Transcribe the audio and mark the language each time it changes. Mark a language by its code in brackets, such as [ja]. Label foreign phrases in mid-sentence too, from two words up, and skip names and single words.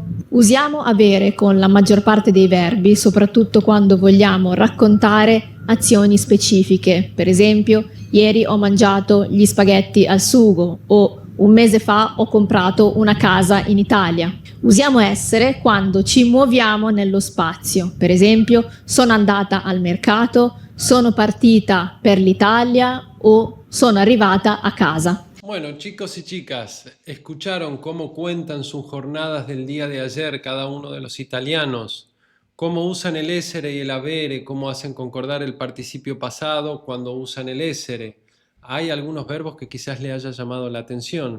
[it] Usiamo avere con la maggior parte dei verbi, soprattutto quando vogliamo raccontare azioni specifiche, per esempio ieri ho mangiato gli spaghetti al sugo o un mese fa ho comprato una casa in Italia. Usiamo essere quando ci muoviamo nello spazio, per esempio sono andata al mercato, sono partita per l'Italia o sono arrivata a casa. [es] Bueno, chicos y chicas, ¿escucharon cómo cuentan sus jornadas del día de ayer cada uno de los italianos? ¿Cómo usan el essere y el avere? ¿Cómo hacen concordar el participio pasado cuando usan el essere? Hay algunos verbos que quizás le haya llamado la atención.